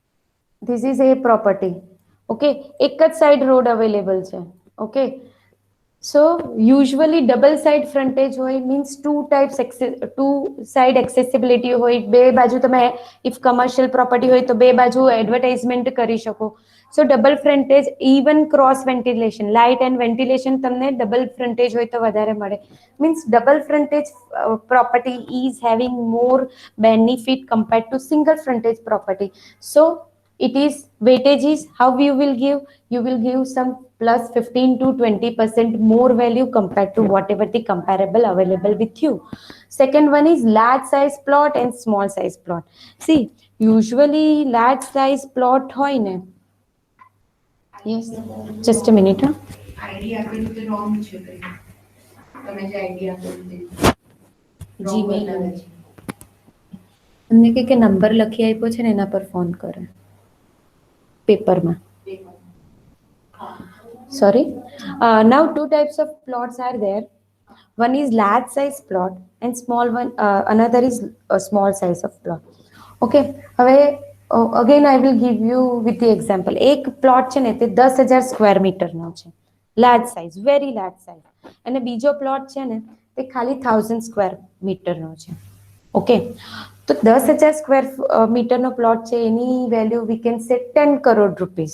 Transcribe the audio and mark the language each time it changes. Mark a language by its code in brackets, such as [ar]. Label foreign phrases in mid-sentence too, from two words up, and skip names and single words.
[en] This is a property. [gu] Okay, એક જ [en] side road available [gu] છે. ઓકે, [en] So usually double side frontage હોય means two side accessibility હોય, [gu] બે બાજુ તમે [en] if commercial property [gu] હોય તો બે બાજુ [en] advertisement [gu] કરી શકો. [en] So double frontage, even cross ventilation, light and ventilation તમને double frontage [gu] હોય તો વધારે મળે. [en] Means double frontage property is having more benefit compared to single frontage property. So it is weightage is how you will give some plus 15 to 20% more value compared to whatever the comparable available with you. Second one is large size plot and small size plot. See, usually large size plot [gu] હોય ને. [en] Yes, just a minute. [gu] આઈડી આપેલું તો રોંગ છે કંઈ. તમે જે આઈડી આપેલું તે જીમેલ અમને કે નંબર લખી આપ્યો છે ને એના પર ફોન કરે પેપરમાં. [en] Sorry. Now two types of plots are there. One is large size plot and small one. Another is a small size of plot. Okay. હવે again I will give you with the example. [gu] એક પ્લોટ છે ને તે 10,000 સ્ક્વેર મીટરનો છે, [en] large size, very large size. [gu] અને બીજો પ્લોટ છે ને તે ખાલી 1000 સ્ક્વેર મીટરનો છે. ઓકે, તો 10,000 સ્ક્વેર મીટરનો પ્લોટ છે એની વેલ્યુ [en] we can say [gu] 10 કરોડ રૂપીસ.